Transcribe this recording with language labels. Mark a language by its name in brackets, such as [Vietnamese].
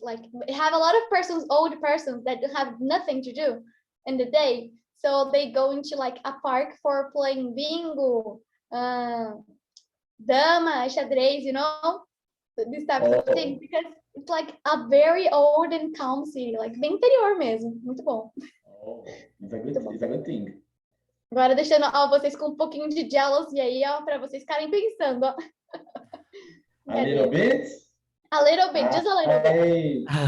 [English] Like have a lot of persons, old persons that have nothing to do in the day. So they go into like a park for playing bingo, dama, xadrez, these types of things, Oh, because it's like a very old and calm city, like [Portuguese] bem interior mesmo. Muito bom, oh, muito bom. [English] it's a good thing. [Portuguese] Agora deixando vocês com um pouquinho de jealousy aí, ó, para vocês ficarem pensando, ó. [English] A little bit. A little bit, just a little bit.